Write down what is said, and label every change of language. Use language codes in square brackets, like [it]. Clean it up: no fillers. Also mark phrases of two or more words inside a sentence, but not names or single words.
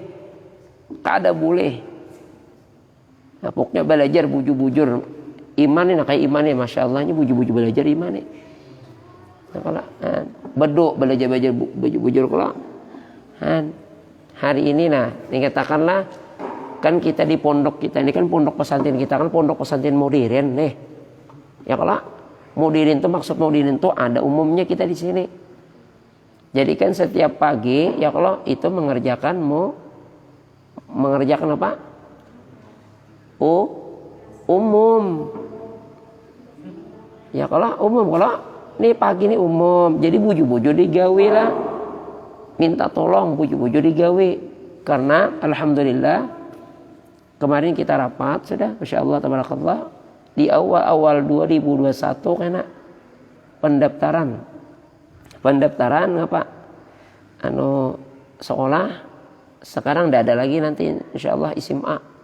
[bjn] Kada boleh. [id] Nah, pokoknya belajar bujur-bujur iman ini kayak iman ini, [ar] ما شاء الله [id] ini bujur-bujur belajar iman ini. Nah, kalau belajar bujur-bujur kalau hari ini dikatakanlah kan kita di pondok kita ini kan pondok pesantren kita kan pondok pesantren modern nih. Ya kalau modern itu maksud modern itu ada umumnya kita di sini. Jadi kan setiap pagi ya kalau itu mengerjakan apa? Umum. Ya kalau umum, kalau nih pagi nih umum, [bjn] jadi bujur-bujur digawe lah. Minta tolong bujur-bujur digawe. [id] Karena alhamdulillah kemarin kita rapat sudah, [ar] ما شاء الله تبارك الله, [id] di awal 2021 kena pendaftaran apa? Sekolah sekarang tidak ada lagi nanti [ar] إن شاء الله [id] SMA.